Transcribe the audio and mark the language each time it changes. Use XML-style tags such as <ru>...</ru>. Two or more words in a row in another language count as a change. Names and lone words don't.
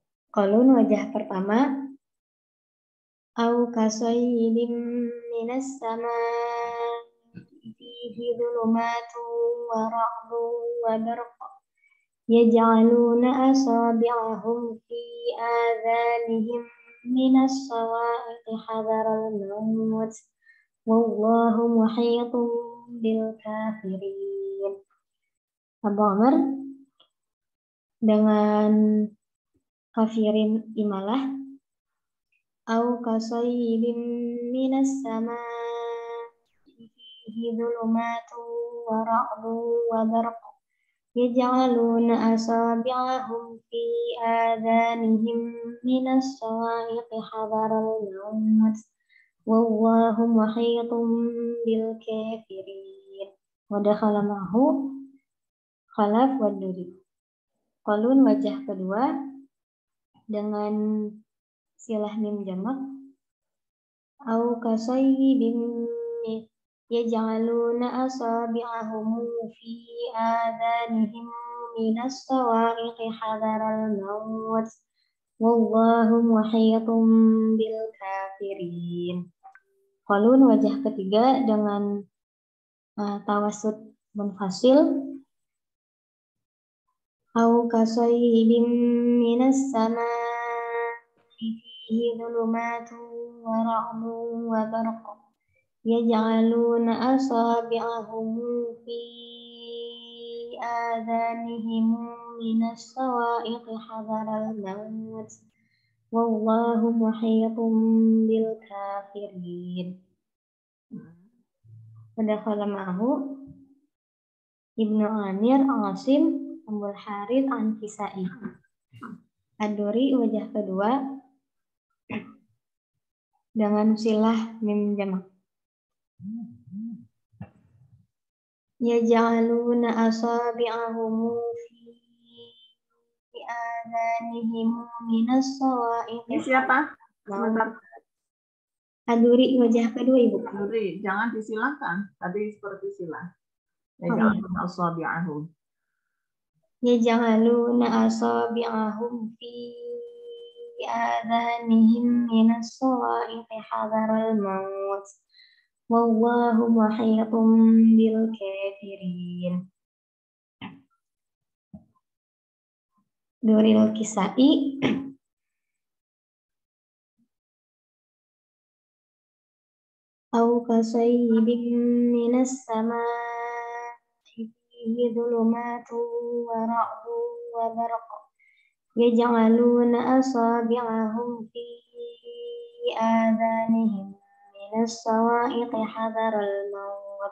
<id>Qalun wajah pertama.</id> <ar>أو كصيب من السماء فيه ظلمات ورعد وبرق يجعلون أصابعهم في آذانهم من الصواعق حذر الموت والله محيط بالكافرين.</ar> <id>Abu Amr dengan kafirin imalah.</id> <ar>أو كصيب من السماء فيه ظلمات ورعد وبرق يجعلون أصابعهم في آذانهم من الصواعق حذر الموت والله محيط بالكافرين. ودخل معه خلف ودوري.</ar> <id>Qalun wajah kedua dengan silah mim jamak.</id> <ar>أو كصيب يجعلون أصابعهم في آذانهم من الصواعق حذر الموت والله محيط بالكافرين.</ar> <id>Qalun wajah ketiga dengan</id> <ar>توسط منفصل. أو كصيب من السماء فيه ظلمات ورعد وبرق يجعلون أصابعهم في آذانهم من الصواعق حذر الموت والله محيط بالكافرين. فدخل معه ابن عامر، عاصم، أبو الحارث، الكسائي.</ar> <id>Ad-Duri wajah kedua dengan silah mim jamak.</id> <ar>يجعلون أصابعهم في آذانهم من الصواعق.</ar> <id>Ini siapa? Sebentar. Ad-Duri wajah kedua, Ibu. Ad-Duri, jangan disilahkan. Tadi seperti silah.</id> <ar>يجعلون أصابعهم. يجعلون أصابعهم في آذانهم من الصواعق حذر الموت والله محيط بالكافرين. دوري الكسائي أو كصيب من السماء فيه ظلمات ورعد وبرق يجعلون أصابعهم في آذانهم من الصواعق حذر الموت.</ar>